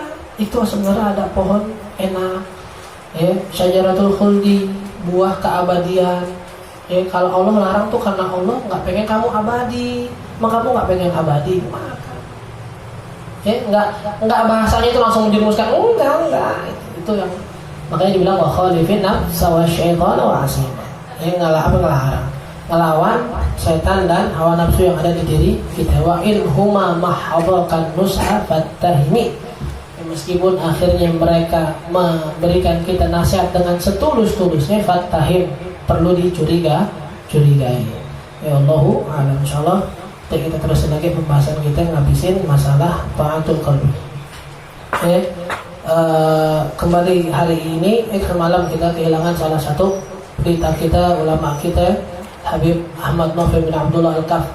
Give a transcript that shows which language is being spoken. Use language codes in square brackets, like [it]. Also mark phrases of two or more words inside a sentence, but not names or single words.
[id] Itu sebenarnya ada pohon enak. [ar] شجرة الخلد, [id] buah keabadian. Kalau Allah larang tuh karena Allah nggak pengen kamu abadi, maka kamu nggak pengen abadi, makan. Nggak bahasanya itu langsung menjerumuskan, enggak. Itu yang makanya dibilang [ar] وخالف النفس والشيطان واعصهما. [id] Ngelawan setan dan hawa nafsu yang ada di diri kita. [ar] وإن هما محضاك النصح فاتهم. [id] Meskipun akhirnya mereka memberikan kita nasihat dengan setulus-tulusnya, fattahim, perlu dicurigai. [ar] يا الله أعلم. [id] Insyaallah kita terusin lagi pembahasan kita, ngabisin masalah [ar] طاعة القلب. [id] Kembali hari ini malam kita kehilangan salah satu berita kita, ulama kita, Habib Ahmad Nafi bin Abdullah Al-Kaf.